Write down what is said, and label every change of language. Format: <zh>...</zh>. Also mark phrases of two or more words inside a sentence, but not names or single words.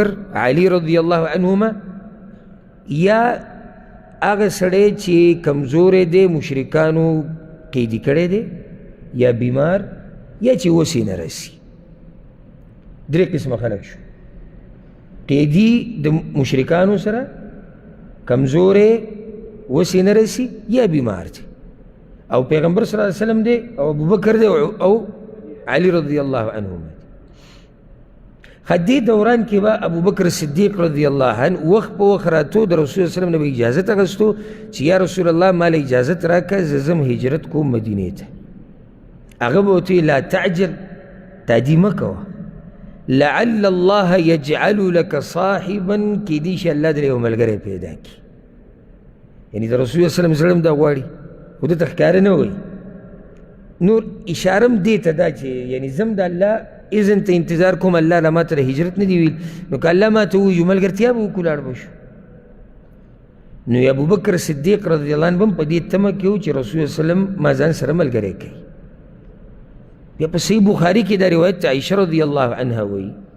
<ps>علی</ps> <ar>رضی الله عنهما</ar> <ps>یا هغه سړی چې کمزوری دی مشرکانو قیدي کړی دی یا بیمار یا چې وسې نه رسي 3 قسمه خلک شو قیدي د مشرکانو سره کمزوری وسې نه رسي یا بیمار دی او پیغمبر</ps> <ar>صلی الله علیه وسلم</ar> <ps>دی او ابو بکر دی او علی</ps> <ar>رضی الله عنهما</ar> <ps>دې دوران کې به ابو بکر صدیق</ps> <ar>رضی الله عنه</ar> <ps>وخت په وخت راتو د رسول</ps> <ar>صلی الله علیه وسلم</ar> <ps>نه به اجازت اخیستو چې</ps> <ar>یا رسول الله</ar> <ps>ما له اجازت راکړه زه ځم هجرت کوم مدینې ته هغه به ورته</ps> <ar>لا تعجل</ar> <ps>تعدي مه کوه</ps> <ar>لعل الله یجعل لك صاحبا</ar> <ps>کیدای شي الله درې یو ملګری پیدا کړي یعنی د رسول صلی</ps> <ar>الله علیه وسلم</ar> <ps>زړه هم دا غواړي خو دته ښکاره نه وایي نور اشاره هم دې ته دا چې یعنی زم د الله اذن ته انتظار کوم الله له ما ته هجرت نه دی ویل نو که الله ما ته ووایي ملګرتیا به وکړو لاړ به شو نو ابو بکر صدیق</ps> <ar>رضی الله عنه</ar> <ps>هم په دې تمه کې و چې رسول</ps> <ar>صلی الله علیه وسلم</ar> <ps>ما ځان سره ملګری کوي بیا په صحیح بخاري کې دا روایت عایشه</ps> <ar>رضی الله عنها</ar> <ps>وایي</ps>